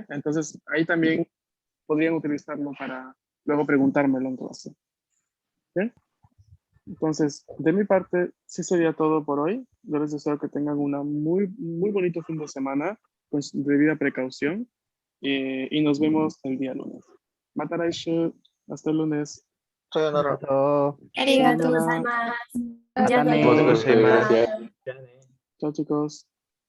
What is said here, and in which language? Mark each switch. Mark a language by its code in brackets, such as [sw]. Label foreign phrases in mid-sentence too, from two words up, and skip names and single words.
[es] Entonces, ahí también podrían utilizarlo para luego preguntármelo en clase. ¿Bien? Entonces, de mi parte, sí sería todo por hoy. Yo les deseo que tengan una muy bonito fin de semana con su debida precaución y nos vemos el día lunes. Mataraishu, hasta el lunes. Sayonara. Arigatou Sayonara. gozaimasu. Matane. [ja] ありがとうございます. [es] Chao chicos.